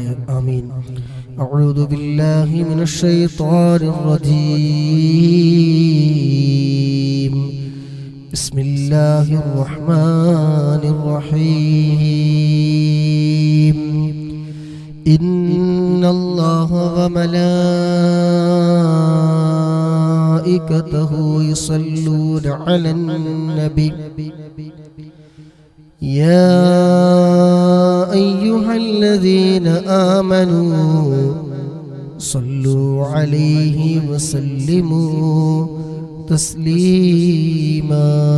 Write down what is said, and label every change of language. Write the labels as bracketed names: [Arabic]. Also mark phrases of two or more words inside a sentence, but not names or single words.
[Arabic] آمين. أعوذ بالله من الشيطان الرجيم. بسم الله الرحمن الرحيم. إن الله و ملائكته يصلون على النبي يا أيها الذين آمنوا صلوا عليه وسلموا تسليما.